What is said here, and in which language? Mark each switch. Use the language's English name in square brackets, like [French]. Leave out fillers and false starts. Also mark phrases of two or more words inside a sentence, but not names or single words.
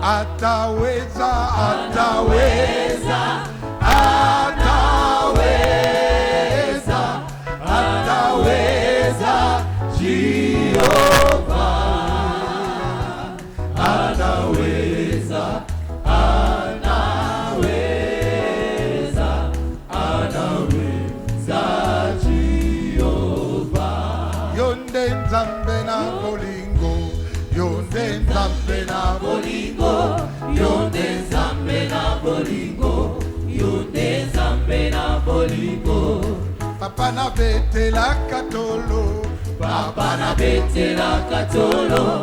[Swahili] Ataweza, ataweza, ataweza, ataweza, Jehovah. Anaweza, anaweza, anaweza, Jehovah. [Lingala] Yonde nzambe na bolingo, yonde nzambe na bolingo, yonde nzambe na bolingo, yonde nzambe na bolingo. Papa na bete la katolo, papa na bete la katolo.